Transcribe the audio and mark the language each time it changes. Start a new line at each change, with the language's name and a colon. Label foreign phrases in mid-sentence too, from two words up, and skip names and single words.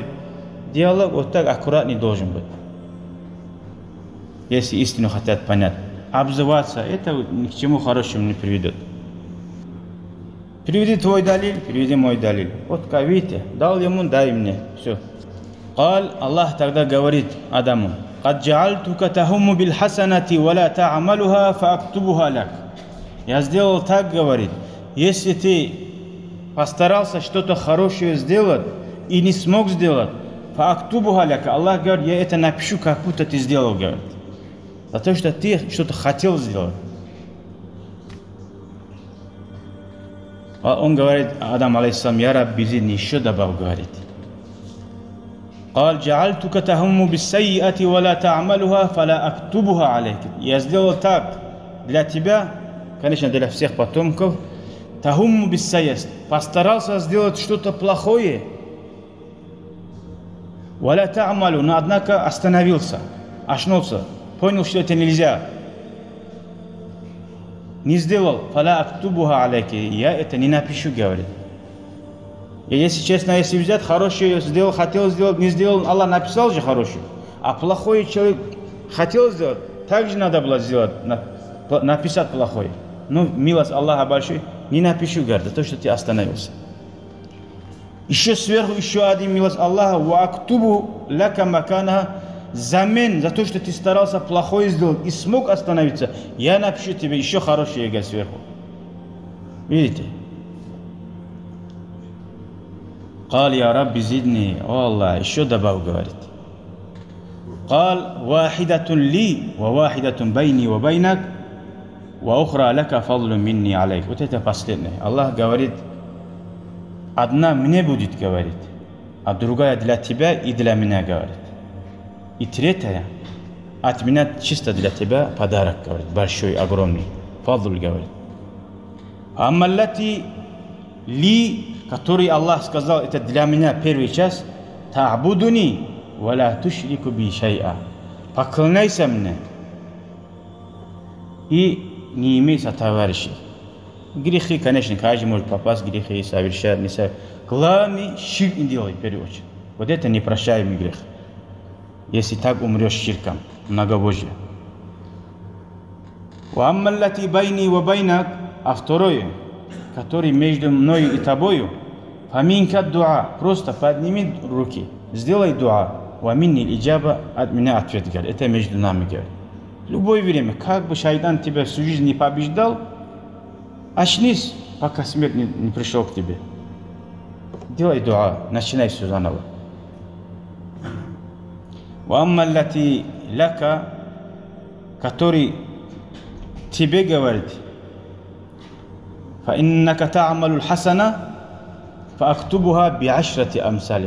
Russian: Диалог вот так аккуратный должен быть. Если истину хотят понять. Обзываться, это ни к чему хорошему не приведет. Приведи твой далиль, приведи мой далиль. Вот как видите, дал ему, дай мне. Все. Аллах тогда говорит Адаму:
Arabic: «قد جعلتك تهم بالحسنة ولا تعملها فأكتبها لك».
Russian: Я сделал так, говорит, если ты постарался что-то хорошее сделать и не смог сделать,
Arabic: فأكتبها لك.
Russian: Аллах говорит: я это напишу, как будто ты сделал, говорит. За то, что ты что-то хотел сделать. Он говорит, Адам алейхиссалам: я
Arabic: ربي زدني,
Russian: еще добавил, говорит.
Arabic: قال جعلتك تهم بالسيئة ولا تعملها فلا أكتبها عليك.
Russian: Я сделал так для тебя, конечно, для всех потомков.
Arabic: تهم بالسيئة,
Russian: постарался сделать что-то плохое.
Arabic: ولا تعمل,
Russian: но однако остановился, очнулся, понял, что это нельзя. Не сделал.
Arabic: فلا أكتبها عليك,
Russian: я это не напишу, говорит. И если честно, если взять хорошее сделал, хотел сделать, не сделал, Аллах написал же хорошее. А плохой человек хотел сделать, так же надо было сделать, написать плохое. Ну, милость Аллаха большой, не напишу, говорит, за то, что ты остановился. Еще сверху, еще один милость Аллаха,
Arabic: وأكتب لك مكانها,
Russian: замен за то, что ты старался плохое сделать и смог остановиться, я напишу тебе еще хорошее, говорит, сверху. Видите?
Arabic: قال يا رب زدني,
Russian: о Аллах, еще добавил, говорит.
Arabic: قال واحدة لي وواحدة بيني وبينك وأخرى لك فضل مني عليك.
Russian: Вот это последнее. Аллах говорит, одна мне будет, говорит, а другая для тебя и для меня, говорит. И третья от меня чисто для тебя подарок, говорит, большой, огромный. Фадл, говорит.
Arabic: أما التي لي,
Russian: который Аллах сказал, это для меня первый час,
Arabic: تعبدني ولا تشرك بي شيئا.
Russian: Поклоняйся мне и не имей сотоварищей. Грехи, конечно, каждый может попасть, грехи совершать, не совершать. Главный ширк не делай, в первую очередь. Вот это непрощаемый грех. Если так умрешь ширком, многобожие.
Arabic: وأما التي بيني وبينك,
Russian: а второе, который между мною и тобою,
Arabic: فمنك الدعاء,
Russian: просто подними руки, сделай дуа,
Arabic: ومني الإجابة,
Russian: от меня ответ, говорит. Это между нами, говорит. Любое время, как бы шайтан тебя всю жизнь не побеждал, очнись, пока смерть не пришел к тебе. Делай дуа, начинай все заново.
Arabic: وأما التي لك,
Russian: который тебе говорит,
Arabic: فإنك تعمل الحسنة فأكتبها بعشرة أمثالك.